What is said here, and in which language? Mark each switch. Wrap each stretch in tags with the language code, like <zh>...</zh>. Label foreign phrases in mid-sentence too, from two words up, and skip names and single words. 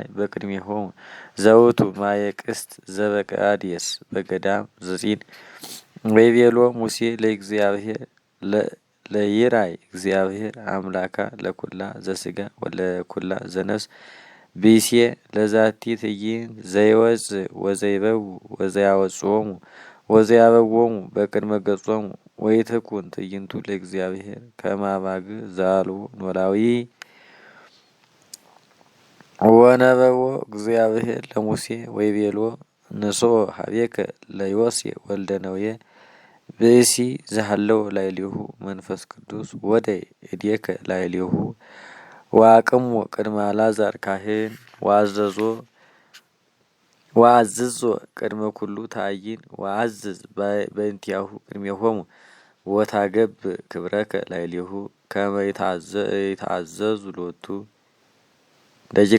<gez>በቅድሜሆሙ ዘውቱ ማየ ቅስት ዘበቀአዴስ በገዳም ዘጺን ወይቤሎ ሙሴ ለእግዚአብሔር ለይራይ እግዚአብሔር አምላካ ለኩላ ዘሥጋ ወለኩላ ዘነፍስ ብእሴ ለዛቲ ትዕይንት ዘይወፅእ ወዘይበው ወዘያወጽኦሙ ወዘያበዎሙ በቅድመ ገጾሙ ወይትኩን ትዕይንቱ ለእግዚአብሔር ከመ አባግዕ ዘአልቦ ኖላዊ ወነበቦ እግዚአብሔር ለሙሴ ወይቤሎ ንሥኦ ሀቤከ ለዮሴ ወልደ ነዌ ብእሲ ዘሃለወ ላዕሌሁ መንፈስ ቅዱስ ወደይ እዴከ ላዕሌሁ ወአቅሞ ቅድመ አልዓዛር ካህን ወአዝዞ ቅድመ ኩሉ ታይን ወአዝዝ በእንቲአሁ ቅድሜሆሙ ወታገብእ ክብረከ ላዕሌሁ ከመ ይትአዘዙ ሎቱ ደቂቀ</gez>